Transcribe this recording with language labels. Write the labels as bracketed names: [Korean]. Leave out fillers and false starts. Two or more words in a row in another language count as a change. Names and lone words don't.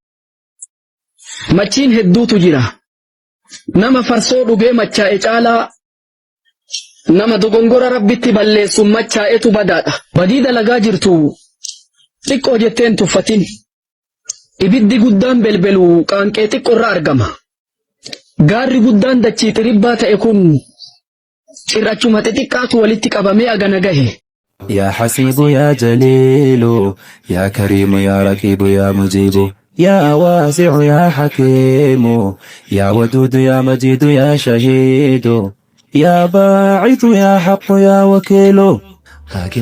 [Oromo] machiin hedduutu jira nama farsoo dhugee machaa'e caalaa nama dogongora rabbitti balleessuun machaa'etu badaadha badii dalagaa jirtu xiqqoo jetteen tuffatin ibiddi guddaan belbelu qaanqee xiqqoorraa argama gaarri guddaan dachii xiribbaa ta'e kun cirrachuma xixiqqaatu walitti qabamee agana gahe [Arabic] يا حسيب يا جليل يا كريم يا رقيب يا مجيب يا واسع يا حكيم يا ودود يا مجيد يا شهيد يا باعث يا حق يا وكيل حاكم